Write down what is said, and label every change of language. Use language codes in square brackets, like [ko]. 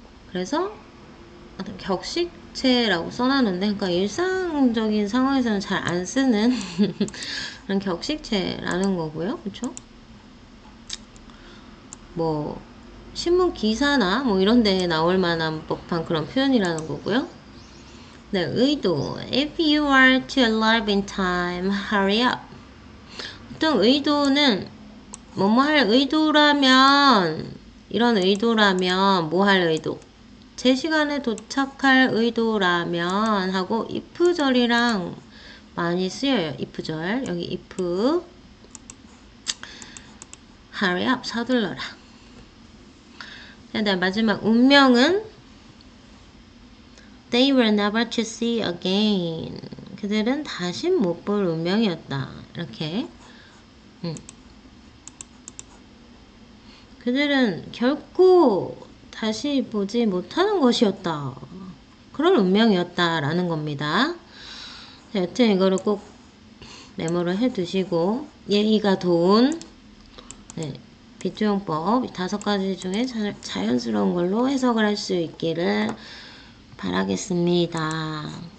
[ko] 그래서 어떤 격식체라고 써놨는데, 그러니까 일상적인 상황에서는 잘 안 쓰는 그런 격식체라는 거고요. 그쵸? 뭐 신문 기사나 뭐 이런 데에 나올 만한 법한 그런 표현이라는 거고요. 네, 의도. [en] If you are to arrive in time, hurry up. [ko] 보통 의도는 뭐뭐 할 의도라면, 이런 의도라면 뭐 할 의도? 제 시간에 도착할 의도라면 하고 if절이랑 많이 쓰여요. if절. 여기 if. [en] hurry up. [ko] 서둘러라. 자, 다음 마지막 운명은 [en] They were never to see again. [ko] 그들은 다시 못 볼 운명이었다. 이렇게. 그들은 결코 다시 보지 못하는 것이었다. 그런 운명이었다. 라는 겁니다. 자, 여튼 이거를 꼭 메모를 해두시고, 예의가 도운, 비투용법 5가지 중에 자연스러운 걸로 해석을 할 수 있기를 바라겠습니다.